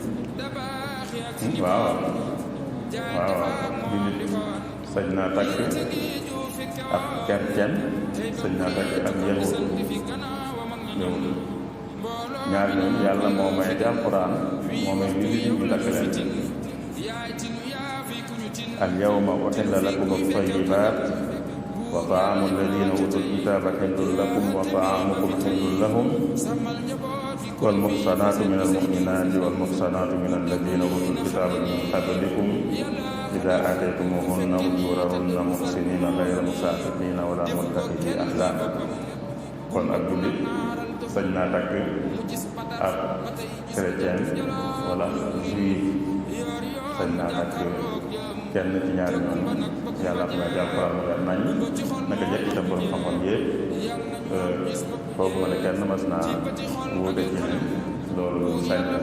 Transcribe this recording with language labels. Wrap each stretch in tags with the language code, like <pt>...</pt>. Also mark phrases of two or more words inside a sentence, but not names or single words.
<wo>waaw jullit sañ naa takk ab chrétien, sañ naa takk ab yahud. ñaar ñooñu yàlla moo may ci alquran moo may jullit ñu takk leen.</wo> <ar>اليوم أحل لكم الطيبات وطعام الذين أوتوا الكتاب حل لكم وطعامكم حل لهم والمحصنات من المؤمنات والمحصنات من الذين أوتوا الكتاب من قبلكم إذا آتيتموهن أجورهن محصنين غير مسافحين ولا متخذي أخدان.</ar> <wo>kon ak jullit sañ naa takk ab chrétien wala juif, sañ naa takk kenn ci ñaari ñoom. yàlla am na jàppal mu leer nañ naka jekk itam borom xam-xam yëpp foofu ma ne kenn mas naa wuute ci ne loolu sañ la.</wo>